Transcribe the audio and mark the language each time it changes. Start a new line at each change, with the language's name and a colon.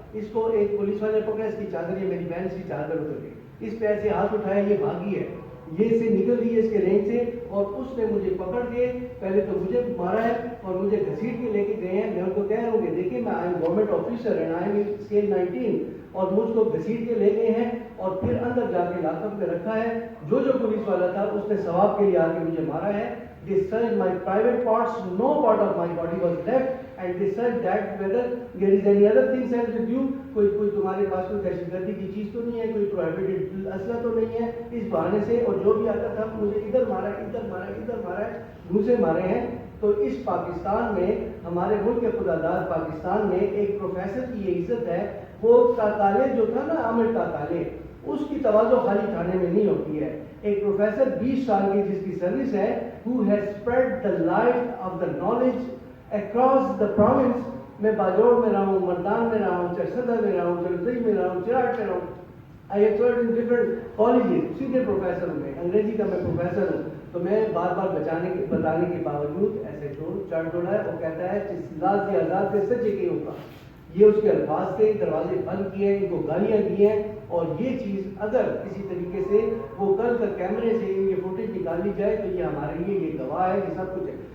Urdu: اس کو ایک پولیس والے پکڑا, اس کی چادر, یہ میری بہن کی چادر اتر گئی, اس پہ ایسے ہاتھ اٹھایا, یہ بھاگی ہے, یہ سے نکل رہی ہے اس کے رینج سے, اور اس نے مجھے پکڑ کے پہلے تو مجھے مارا ہے اور مجھے گھسیٹ کے لے کے گئے ہیں. میں ان کو کہہ رہا ہوں کہ دیکھیں میں
English: I am government officer and I am scale 19,
Urdu: اور مجھ کو گھسیٹ کے لے گئے ہیں اور پھر اندر جا کے لاک اپ میں رکھا ہے. جو پولیس والا تھا اس نے ثواب کے لیے آ کے مجھے مارا ہے.
English: They searched my private parts, no part of my body was left, and they said that whether there is any other thing said with you,
Urdu: کوئی تمہارے پاس کوئی دہشت گردی کی چیز تو نہیں ہے,
English: کوئی پروہیبٹڈ اسلحہ تو نہیں ہے.
Urdu: اس بہانے سے, اور جو بھی آتا تھا مجھے ادھر مارا, ادھر مارا, ادھر مارا ہے, منہ سے مارے ہیں. تو اس پاکستان میں, ہمارے ملک کے خداداد پاکستان میں ایک پروفیسر کی یہ عزت ہے. وہ تاکالے جو تھا نا, عامر تاکالے, اس کی تواضع خالی تھانے میں نہیں ہوتی ہے. ایک پروفیسر 20 سال کی جس کی سروس ہے,
English: who has spread the light of the knowledge across the province.
Urdu: میں باجوڑ میں رہا ہوں, مردان میں رہا ہوں, چرسدہ میں رہا ہوں, چرسئی میں رہا ہوں, چراٹ میں رہا ہوں.
English: I have served in different colleges.
Urdu: سیدھے پروفیسر ہوں, میں انگریزی کا میں پروفیسر ہوں. تو میں بار بار بتانے کے باوجود ایسے چڑھ ڈولا ہے اور کہتا ہے لاز کی آزاد سے سچے کے ہوگا. یہ اس کے الفاظ تھے, دروازے بند کیے ہیں, ان کو گالیاں دی ہیں. اور یہ چیز اگر کسی طریقے سے وہ کل کا کیمرے سے یہ فوٹیج نکال لی جائے تو یہ ہمارے لیے یہ گواہ ہے کہ سب کچھ ہے.